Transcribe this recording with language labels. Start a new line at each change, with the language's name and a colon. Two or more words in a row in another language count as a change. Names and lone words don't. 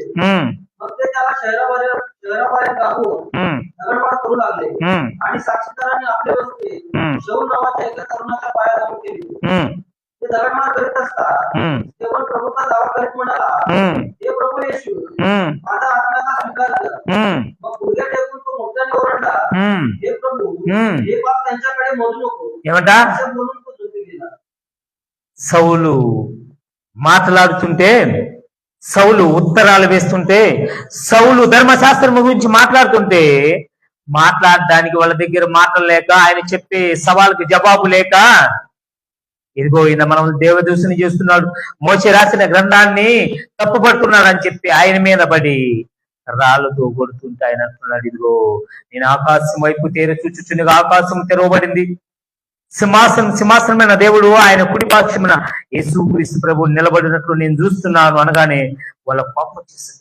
Marathi: मग ते त्याला शहराबाहेर गाठून दगडपाड करू लागले आणि साक्षीदारांनी आपले वस्ते शौल नावाच्या एका तरुणाच्या पाया जमा केली. ते दगडमार करीत असता ते पण प्रभूचा दावा करीत म्हणाला, हे प्रभू येशू, माझा आत्म्याला स्वीकार कर. मग गुडघ्या टेकून तो मोठ्याने ओरडला, हे प्रभू, हे पाप त्यांच्याकडे मोजू नको. असं बोलून तो झोपी गेला.
Telugu: సౌలు మాట్లాడుతుంటే, సౌలు ఉత్తరాలు వేస్తుంటే, సౌలు ధర్మశాస్త్రం గురించి మాట్లాడుతుంటే, మాట్లాడడానికి వాళ్ళ దగ్గర మాటలు లేక, ఆయన చెప్పే సవాళ్ళకి జవాబు లేక, ఇదిగో ఈయన మనం దేవదూషణ చేస్తున్నాడు, మోషే రాసిన గ్రంథాన్ని తప్పుపడుతున్నాడు అని చెప్పి ఆయన మీద పడి రాళ్ళతో కొడుతుంటే ఆయన అంటున్నాడు, ఇదిగో నేను ఆకాశం వైపు తేర చూచుచుండగా ఆకాశం తెరవబడింది, సింహాసనమైన దేవుడు ఆయన కుడి పక్షమున యేసుక్రీస్తు ప్రభువు నిలబడినట్లు నేను చూస్తున్నాను అనగానే వాళ్ళ కోపం వచ్చేసింది.